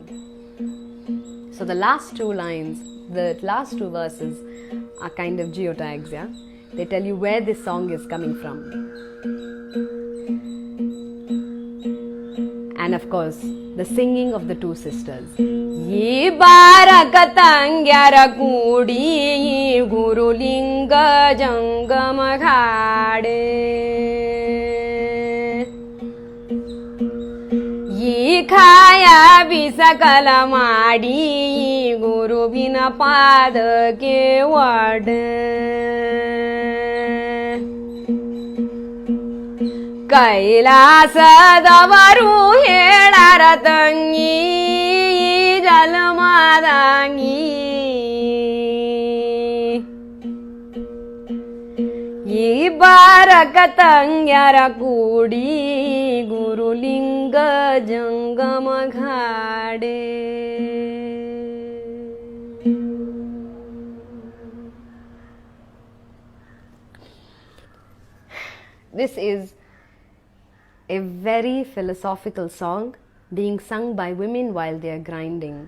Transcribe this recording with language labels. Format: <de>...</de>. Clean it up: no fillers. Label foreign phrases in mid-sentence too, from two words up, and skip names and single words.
<en>So the last two lines, the last two verses are kind of geotags, yeah? They tell you where this song is coming from. And of course, the singing of the two sisters.</en> <kn>ಯೇ ಬರಕಂಗ್ಯರ ಕೂಡಿ ಗುರು ಲಿಂಗ ಜಂಗಮ ಖಾಡೆ. ಯೇ ಖಾಯ ವಿಸಕಲ ಮಡಿ ಗುರು ಬಿನ ಪದ ಕೆ ವಾಡೆ. ಕೈಲಾಸದವರು ಹೇಳರ ತಂಗಿ ಜಲಮಾದಂಗಿ ಈ ಬಾರಕ ತಂಗ್ಯರ ಕೂಡಿ ಗುರುಲಿಂಗ ಜಂಗಮ ಘಾಡೆ.</kn> <en>This is a very philosophical song being sung by women while they are grinding.</en>